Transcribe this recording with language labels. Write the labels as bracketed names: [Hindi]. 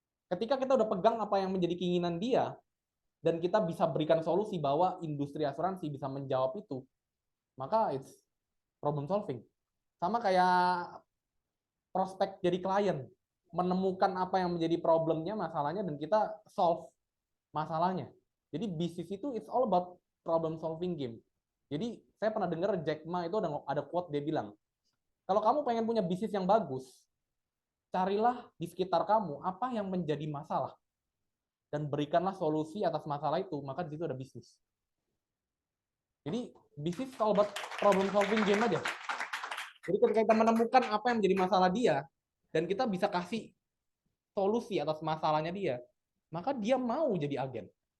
[Indonesian] Ketika kita udah pegang apa yang menjadi keinginan dia, dan kita bisa berikan solusi bahwa industri asuransi bisa menjawab itu, maka [English] it's problem solving. [Indonesian] Sama kayak prospek jadi klien, menemukan apa yang menjadi problemnya, masalahnya, dan kita solve masalahnya. Jadi bisnis itu [English] it's all about problem solving game. [Indonesian] Jadi saya pernah dengar Jack Ma itu ada quote, dia bilang, kalau kamu pengen punya bisnis yang bagus, carilah di sekitar kamu apa yang menjadi masalah dan berikanlah solusi atas masalah itu, maka di situ ada bisnis. Jadi bisnis [English] all about problem solving game [Indonesian] aja. Jadi ketika kita menemukan apa yang menjadi masalah dia dan kita bisa kasih solusi atas masalahnya dia, maka dia mau jadi agen.